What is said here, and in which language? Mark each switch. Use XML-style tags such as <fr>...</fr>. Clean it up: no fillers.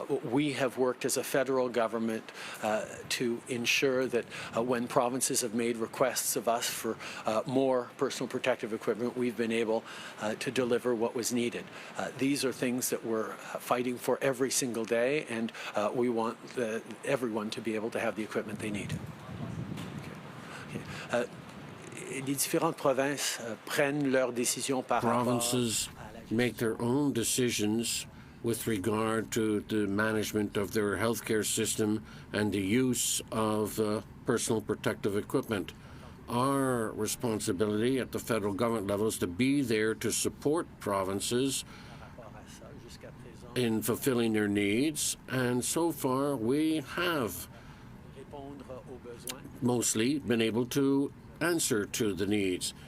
<en>We have worked as a federal government to ensure that when provinces have made requests of us for more personal protective equipment, we've been able to deliver what was needed. These are things that we're fighting for every single day, and we want everyone to be able to have the equipment they need.</en> <fr>les différentes provinces prennent leurs décisions par rapport</fr> <en>Provinces make their own decisions with regard to the management of their healthcare system and the use of personal protective equipment. Our responsibility at the federal government level is to be there to support provinces in fulfilling their needs, and so far we have mostly been able to answer to the needs.</en>